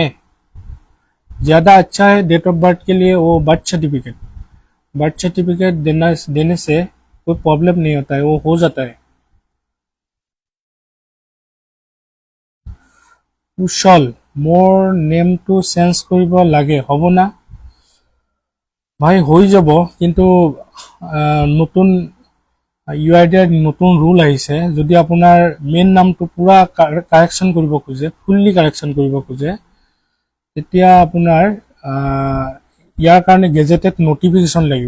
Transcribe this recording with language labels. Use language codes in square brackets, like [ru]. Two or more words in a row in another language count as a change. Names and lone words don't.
[hi] ज़्यादा अच्छा है [en] date of birth [hi] के लिए वो [en] birth certificate [hi] देने से कोई प्रॉब्लम नहीं होता है, वो हो जाता है। [as] কুশল, মোৰ [en] name to change [as] কৰিব লাগে, হ'ব না ভাই? হৈ যাব, কিন্তু নতুন UIDৰ নতুন ৰুল আহিছে। যদি আপোনাৰ মেইন নামটো পুৰা কাৰেকশ্যন কৰিব খোজে, [en] fully correction [as] কৰিব খোজে, তেতিয়া আপোনাৰ ইয়াৰ কাৰণে [en] gazetted notification [as] লাগিব।